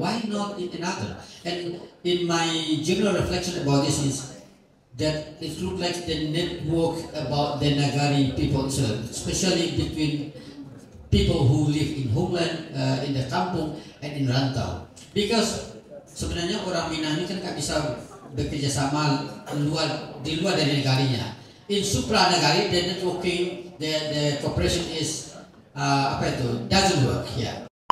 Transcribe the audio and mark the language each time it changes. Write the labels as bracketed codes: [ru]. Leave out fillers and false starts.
[en] Why not in another? And in my general reflection about this is that it looks like the network about the nagari people, especially between people who live in homeland, in the kampung, and in rantau. [id] Because sebenarnya orang Minang ini kan nggak bisa bekerja sama di luar dari negarinya. [en] In supra nagari, the networking, the cooperation is [id] apa itu [en] doesn't work. Yeah.